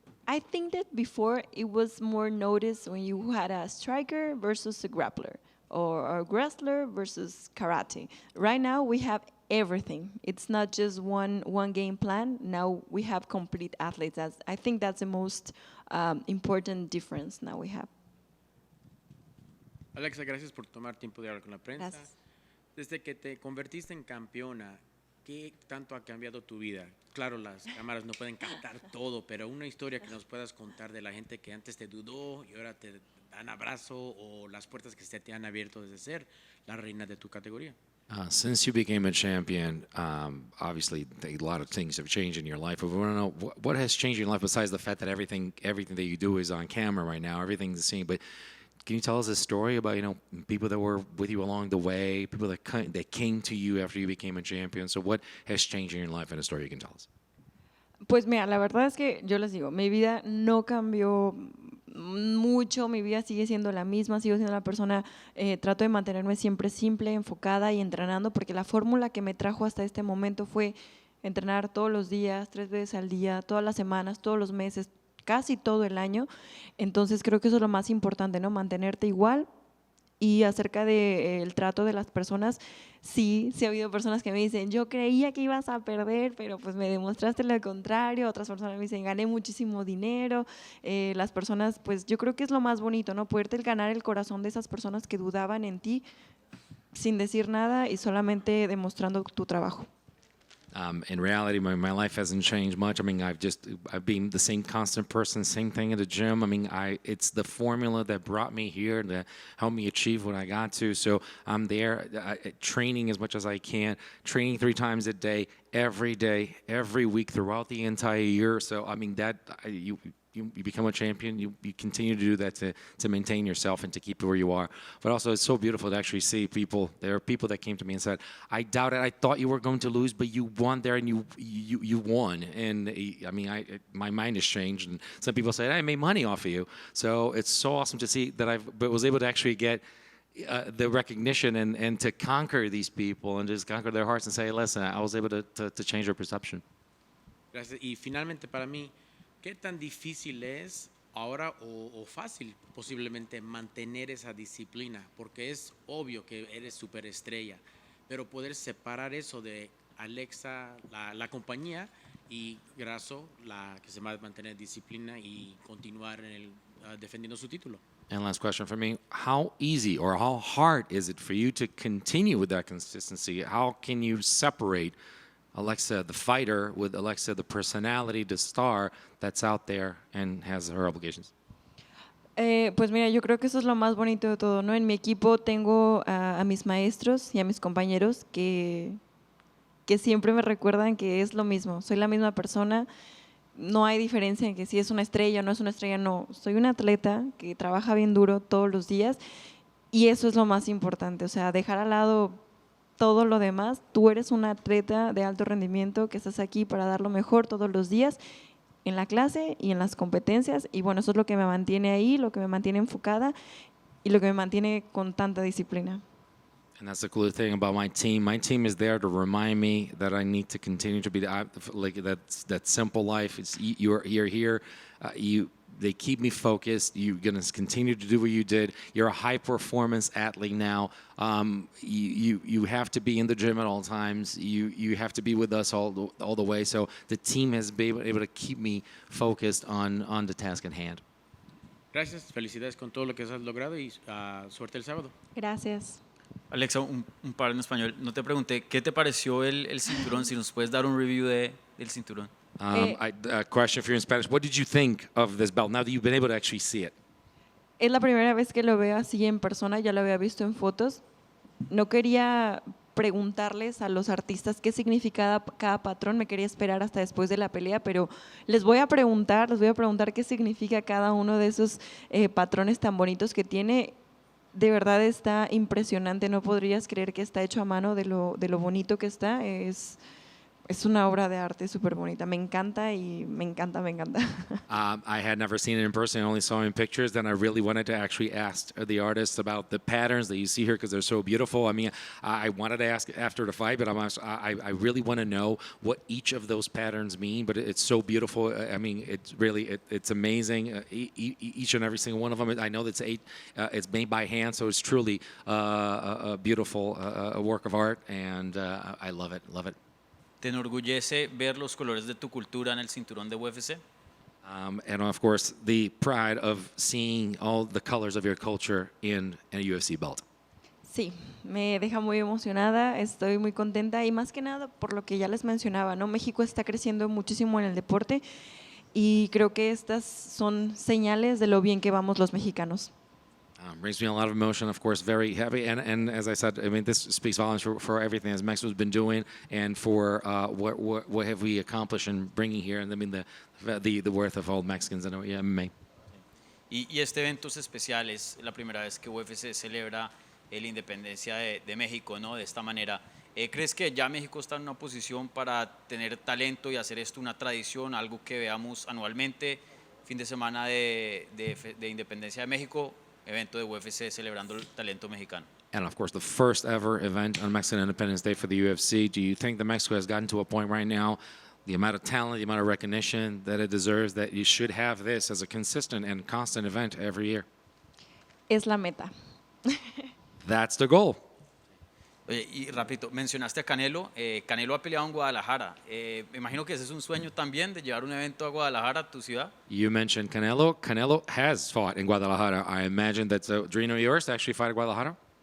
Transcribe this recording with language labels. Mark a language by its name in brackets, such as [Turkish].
[English] I think that before it was more noticed when you had a striker versus a grappler. or wrestler versus karate. Right now we have everything. It's not just one game plan. Now we have complete athletes. I think that's the most important difference now we have. [Spanish] Alexa, gracias por tomar tiempo de hablar con la prensa. Gracias. Desde que te convertiste en campeona, ¿qué tanto ha cambiado tu vida? Claro, las cámaras no pueden captar todo, pero una historia que nos puedas contar de la gente que antes te dudó y ahora te dan abrazo, o las puertas que se te han abierto desde ser la reina de tu categoría. [English] Since you became a champion, obviously a lot of things have changed in your life. But we want to know what has changed in your life besides the fact that everything that you do is on camera right now. Everything's the same. But can you tell us a story about people that were with you along the way, people that came to you after you became a champion? So what has changed in your life, and a story you can tell us? [Spanish] Pues mira, la verdad es que yo les digo, mi vida no cambió mucho, mi vida sigue siendo la misma, sigo siendo la persona, trato de mantenerme siempre simple, enfocada y entrenando, porque la fórmula que me trajo hasta este momento fue entrenar todos los días, 3 veces al día, todas las semanas, todos los meses, casi todo el año. Entonces creo que eso es lo más importante, ¿no? Mantenerte igual. Y acerca del trato de las personas, sí ha habido personas que me dicen, yo creía que ibas a perder, pero pues me demostraste lo contrario. Otras personas me dicen, gané muchísimo dinero. Las personas, pues yo creo que es lo más bonito, ¿no? Poderte ganar el corazón de esas personas que dudaban en ti sin decir nada y solamente demostrando tu trabajo. [English] In reality, my life hasn't changed much. I mean, I've been the same constant person, same thing at the gym. I mean, it's the formula that brought me here, that helped me achieve what I got to. So I'm there, training as much as I can, training 3 times a day, every week throughout the entire year. So I mean, you become a champion, you continue to do that to maintain yourself and to keep where you are. But also, it's so beautiful to actually see people. There are people that came to me and said, I doubted, I thought you were going to lose, but you won there, and you won. And I mean, my mind has changed. And some people say, I made money off of you. So it's so awesome to see that I was able to actually get the recognition and to conquer these people and just conquer their hearts and say, listen, I was able to change their perception. [Spanish] Gracias. Y finalmente para mí, ¿qué tan difícil es ahora o fácil posiblemente mantener esa disciplina? Porque es obvio que eres superestrella, pero poder separar eso de Alexa, la compañía, y Grasso, la que se va a mantener disciplina y continuar defendiendo su título. [English] And last question for me, how easy or how hard is it for you to continue with that consistency? How can you separate Alexa, the fighter, with Alexa, the personality, the star that's out there and has her obligations? [Spanish] Pues mira, yo creo que eso es lo más bonito de todo, ¿no? En mi equipo tengo a mis maestros y a mis compañeros que siempre me recuerdan que es lo mismo, soy la misma persona, no hay diferencia en que si es una estrella o no es una estrella, no, soy una atleta que trabaja bien duro todos los días y eso es lo más importante, o sea, dejar al lado todo lo demás. Tú eres una atleta de alto rendimiento que estás aquí para dar lo mejor todos los días en la clase y en las competencias, y bueno, eso es lo que me mantiene ahí, lo que me mantiene enfocada y lo que me mantiene con tanta disciplina. [English] And that's the cool thing about my team. My team is there to remind me that I need to continue to be like that simple life. It's you're here. They keep me focused. You're gonna continue to do what you did. You're a high performance athlete now. You have to be in the gym at all times. You have to be with us all the way. So the team has been able to keep me focused on the task at hand. [Spanish] Gracias, felicidades con todo lo que has logrado y suerte el sábado. Gracias. Alexa, un par en español. No te pregunté, ¿qué te pareció el cinturón? Si nos puedes dar un review del cinturón. [English] A question for you in Spanish. What did you think of this belt now that you've been able to actually see it? [Spanish] Es la primera vez que lo veo así en persona, ya lo había visto en fotos. No quería preguntarles a los artistas qué significaba cada patrón, me quería esperar hasta después de la pelea, pero les voy a preguntar qué significa cada uno de esos patrones tan bonitos que tiene. De verdad está impresionante, no podrías creer que está hecho a mano de lo bonito que está. es una obra de arte súper bonita. Me encanta y me encanta, me encanta. [English] I had never seen it in person. I only saw it in pictures. Then I really wanted to actually ask the artists about the patterns that you see here because they're so beautiful. I mean, I wanted to ask after the fight, but I really want to know what each of those patterns mean. But it's so beautiful. I mean, it's really it's amazing. Each and every single one of them. I know that's it's made by hand, so it's truly a beautiful work of art, and I love it. Love it. [Spanish] ¿Te enorgullece ver los colores de tu cultura en el cinturón de UFC? [English] And of course, the pride of seeing all the colors of your culture in a UFC belt. [Spanish] Sí, me deja muy emocionada, estoy muy contenta y más que nada por lo que ya les mencionaba, ¿no? México está creciendo muchísimo en el deporte y creo que estas son señales de lo bien que vamos los mexicanos. [English] Brings me a lot of emotion, of course, very happy. And as I said, I mean, this speaks volumes for everything as Mexico's been doing and for what have we accomplished in bringing here, and I mean, the worth of all Mexicans in MMA. [Spanish] Y este evento es especial, es la primera vez que UFC celebra la independencia de México, ¿no? De esta manera. ¿Crees que ya México está en una posición para tener talento y hacer esto una tradición, algo que veamos anualmente, fin de semana de independencia de México? Evento de UFC celebrando el talento mexicano. [English] And of course, the first ever event on Mexican Independence Day for the UFC. Do you think that Mexico has gotten to a point right now, the amount of talent, the amount of recognition that it deserves, that you should have this as a consistent and constant event every year? [Spanish] Es la meta. [English] That's the goal. [Spanish] Oye, y rapidito, mencionaste a Canelo. Canelo ha peleado en Guadalajara. Me imagino que ese es un sueño también de llevar un evento a Guadalajara, tu ciudad. [English] You mentioned Canelo. Canelo has fought in Guadalajara. I imagine that's a dream of yours to actually fight in Guadalajara.